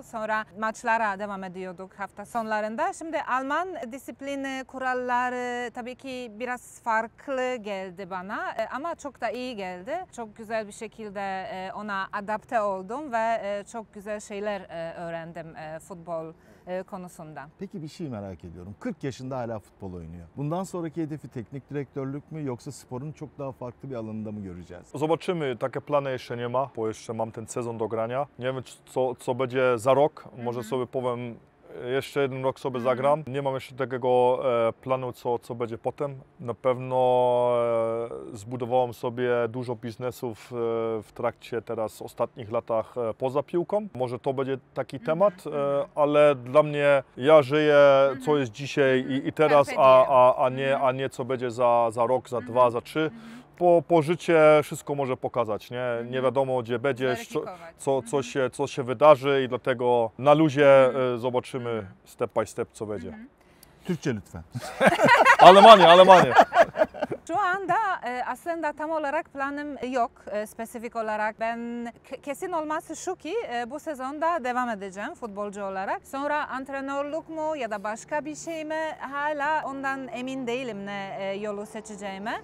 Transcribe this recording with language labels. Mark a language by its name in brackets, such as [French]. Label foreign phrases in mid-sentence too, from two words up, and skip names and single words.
[Turkish] Sonra maçlara devam ediyorduk hafta sonlarında. Şimdi Alman disiplini, kuralları tabii ki biraz farklı geldi bana ama çok da iyi geldi. Çok güzel bir şekilde ona adapte oldum ve çok güzel şeyler öğrendim futbol konusunda. Peki bir şey merak ediyorum. 40 yaşında hala futbol oynuyor. Bundan sonraki hedefi teknik direktörlük mü yoksa sporun çok daha farklı bir alanında mı göreceğiz? [Polish] Zobaczymy, takie plany jeszcze nie ma, bo jeszcze mam ten sezon do grania. Nie wiem, co będzie za rok. Może sobie powiem, jeszcze jeden rok sobie zagram. Nie mam jeszcze takiego planu, co będzie potem. Na pewno zbudowałem sobie dużo biznesów w trakcie teraz ostatnich latach poza piłką. Może to będzie taki temat, ale dla mnie ja żyję, co jest dzisiaj i teraz, a nie co będzie za rok, za 2, za 3. Po życie wszystko może pokazać, nie wiadomo gdzie będziesz, co się wydarzy i dlatego na luzie zobaczymy [English] step by step [Polish] co będzie. [Turkish] Türkçe lütfen. Almanya. Şu anda aslında tam olarak planım yok spesifik olarak. Ben kesin olması şu ki bu sezonda devam edeceğim futbolcu olarak. Sonra antrenörlük mu ya da başka bir şey mi hala ondan emin değilim ne yolu seçeceğime.